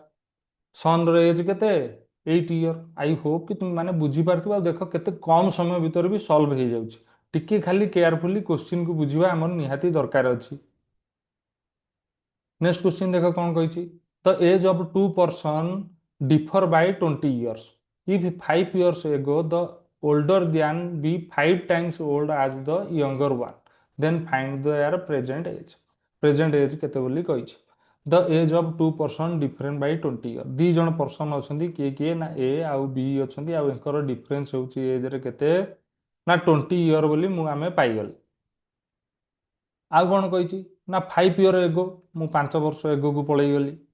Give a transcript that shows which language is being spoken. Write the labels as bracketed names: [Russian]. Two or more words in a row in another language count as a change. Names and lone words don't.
[English] son's age [Odia] କେତେ 8 ଇୟର। [English] I hope [Odia] କି ତୁମେ ମାନେ ବୁଝିପାରୁଥିବ। ଆଉ ଦେଖ କେତେ କମ୍ ସମୟ ଭିତରେ ବି ସଲ୍ଭ ହେଇଯାଉଛି। ଟିକେ ଖାଲି [English] carefully question [Odia] ବୁଝିବା ଆମର ନିହାତି ଦରକାର ଅଛି। [English] next question [Odia] ଦେଖ କ'ଣ କହିଛି, [English] the age of 2 person differ by 20 years. If 5 years ago the older than be 5 times old as the younger one, then find their present age. Present age [Odia] କେତେ ବୋଲି କହିଛି। [English] the age of 2 person different by 20 year. [Odia] 2 ଜଣ ପର୍ସନ୍ ଅଛନ୍ତି, କିଏ କିଏ ନା ଏ ଆଉ ବି ଅଛନ୍ତି, ଆଉ ଏଙ୍କର ଡିଫରେନ୍ସ ହେଉଛି ଏଜ୍ରେ କେତେ ନା 20 ଇୟର ବୋଲି ଆମେ ପାଇଗଲେ। ଆଉ କ'ଣ କହିଛି ନା 5 [English] year ago, [Odia] ମୁଁ 5 ବର୍ଷ ଏଗୋକୁ ପଳେଇଗଲି।